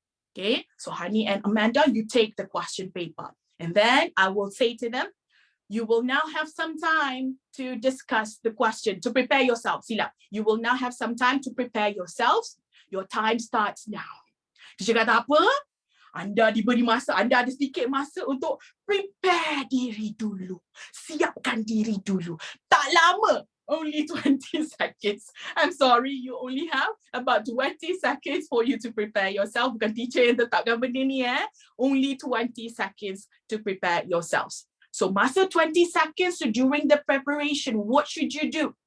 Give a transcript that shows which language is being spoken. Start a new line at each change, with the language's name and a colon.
English: Okay, so Hani and Amanda, you take the question paper. And then I will say to them, you will now have some time to discuss the question, to prepare yourself. Sila, you will now have some time to prepare yourselves. Your time starts now.
Malay: Teacher kata apa? Anda diberi masa, anda ada sedikit masa untuk prepare diri dulu. Siapkan diri dulu. Tak lama.
English: Only 20 seconds. I'm sorry, you only have about 20 seconds for you to prepare yourself.
Malay: Bukan teacher yang tetapkan benda ni
English: Only 20 seconds to prepare yourselves. So masa 20 seconds during the preparation, what should you do?